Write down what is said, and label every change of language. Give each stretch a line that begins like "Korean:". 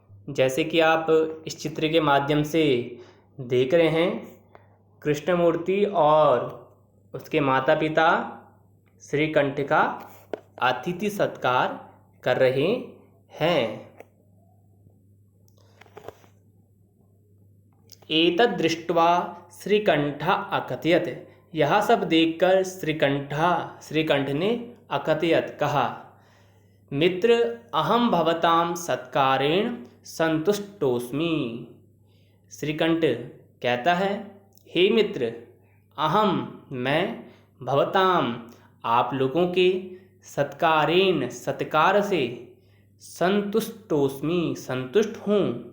Hindi: जैसे कि आप इस चित्र के माध्यम से देख रहे हैं, कृष्णमूर्ति और उसके माता पिता श्रीकंठ का अतिथि सत्कार कर रहे हैं।
Sanskrit: एतद् दृष्ट्वा श्रीकंठ अकथयत्।
Hindi: यह सब देखकर श्रीकंठ ने अकथयत् कहा,
Sanskrit: मित्र अहम भवताम सत्कारेण संतुष्टोस्मि।
Hindi: श्रीकंठ कहता है, हे मित्र,
Sanskrit: अहम
Hindi: मैं
Sanskrit: भवताम
Hindi: आप लोगों के
Sanskrit: सत्कारेण
Hindi: सत्कार से
Sanskrit: संतुष्टोस्मि
Hindi: संतुष्ट हूँ।